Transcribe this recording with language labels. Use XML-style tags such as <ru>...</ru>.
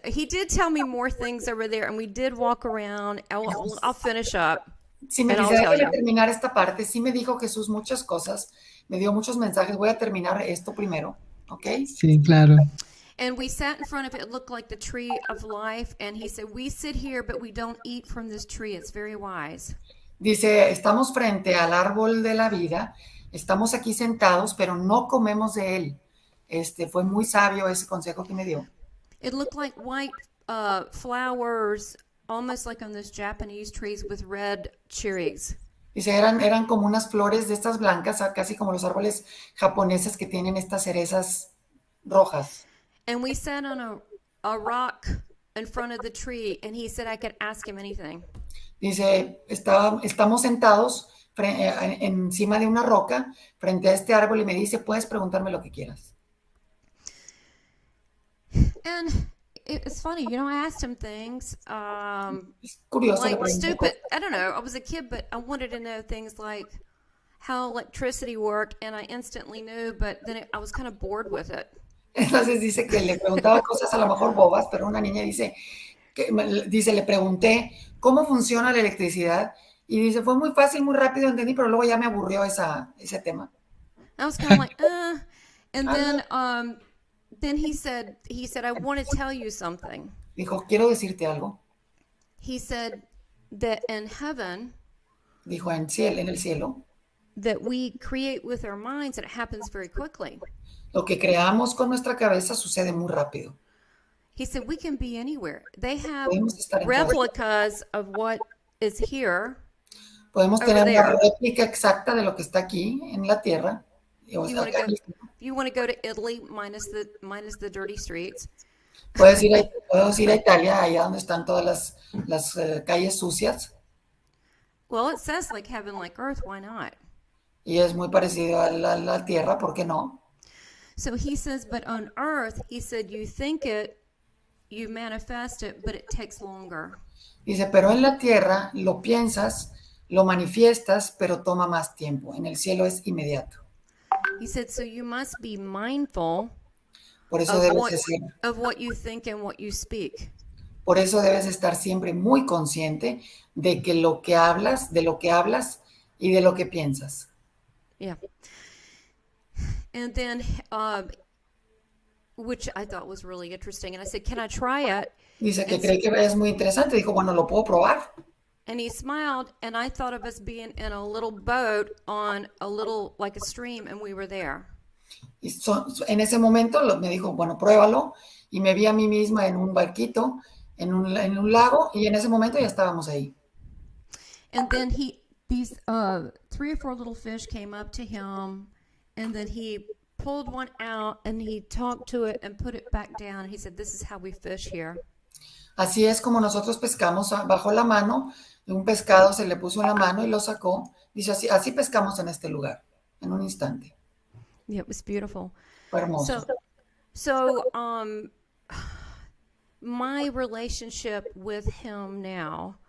<en>He did tell me more things over there, and we did walk around. I'll finish up.</en> <es>Si me quisiera terminar esta parte, sí me dijo Jesús muchas cosas, me dio muchos mensajes. Voy a terminar esto primero, ¿ok? Sí, claro.</es> <en>And we sat in front of it. It looked like the tree of life, and he said, "We sit here, but we don't eat from this tree. It's very wise."</en> <es>Dice, estamos frente al árbol de la vida, estamos aquí sentados, pero no comemos de él. Fue muy sabio ese consejo que me dio.</es> <en>It looked like white flowers, almost like on those Japanese trees with red cherries.</en> <es>Dice, eran como unas flores de estas blancas, casi como los árboles japoneses que tienen estas cerezas rojas.</es> <en>And we sat on a rock in front of the tree, and he said I could ask him anything.</en> <es>Dice, estamos sentados encima de una roca frente a este árbol y me dice, puedes preguntarme lo que quieras.</es> <en>And it's funny, you know, I asked him things</en> <es>Es curioso,</es> <en>like stupid. I don't know, I was a kid, but I wanted to know things like how electricity worked, and I instantly knew, but then I was kind of bored with it.</en> <es>Entonces dice que le preguntaba cosas a lo mejor bobas, pero una niña dice, le pregunté cómo funciona la electricidad y dice, fue muy fácil, muy rápido, entendí, pero luego ya me aburrió ese tema.</es> <en>I was kind of like, and then he said, I want to tell you something.</en> <es>Dijo, quiero decirte algo.</es> <en>He said that in heaven,</en> <es>dijo, en el cielo,</es> <en>that we create with our minds, and it happens very quickly.</en> <es>Lo que creamos con nuestra cabeza sucede muy rápido.</es> <en>He said, we can be anywhere. They have</en> <es>estar</es> <en>replicas of what is here.</en> <es>Podemos tener una réplica exacta de lo que está aquí en la tierra.</es> <en>You want to go to Italy minus the dirty streets.</en> <es>Podemos ir a Italia, allá donde están todas las calles sucias.</es> <en>Well, it says like heaven, like earth. Why not?</en> <es>Y es muy parecido a la tierra, ¿por qué no?</es> <en>So he says, but on earth, he said, you think it, you manifest it, but it takes longer.</en> <es>Dice, pero en la tierra lo piensas, lo manifiestas, pero toma más tiempo. En el cielo es inmediato.</es> <en>He said, so you must be mindful</en> <es>Por eso</es> <en>of what you think and what you speak.</en> <es>Por eso debes estar siempre muy consciente de que lo que hablas, de lo que hablas y de lo que piensas.</es> <en>Yeah. And then, which I thought was really interesting. And I said, can I try it?</en> <es>Dice que cree que es muy interesante. Dijo, bueno, ¿lo puedo probar?</es> <en>And he smiled, and I thought of us being in a little boat on a little, like a stream, and we were there.</en> <es>Y en ese momento me dijo, bueno, pruébalo. Y me vi a mí misma en un barquito, en un lago, y en ese momento ya estábamos ahí.</es> <en>And then these 3 or 4 little fish came up to him, and then he pulled one out and he talked to it and put it back down. He said, "This is how we fish here."</en> <es>Así es como nosotros pescamos, bajo la mano, un pescado se le puso en la mano y lo sacó. Dice, así pescamos en este lugar, en un instante.</es> <en>Yeah, it was beautiful.</en> <es>Fue hermoso.</es> <en>So, my relationship with him now.</en>